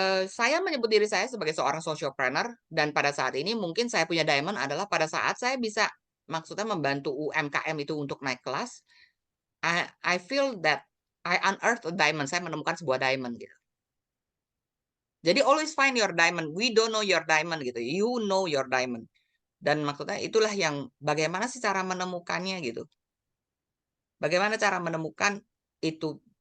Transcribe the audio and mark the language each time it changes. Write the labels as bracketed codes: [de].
[id] Saya menyebut diri saya sebagai seorang sociopreneur dan pada saat ini mungkin saya punya diamond adalah pada saat saya bisa maksudnya membantu UMKM itu untuk naik kelas. [en] I feel that I unearthed a diamond. [id] Saya menemukan sebuah diamond gitu. Jadi [en] always find your diamond. We don't know your diamond [id] gitu. [en] You know your diamond. [id] Dan maksudnya itulah yang bagaimana sih cara menemukannya gitu. Bagaimana cara menemukan itu.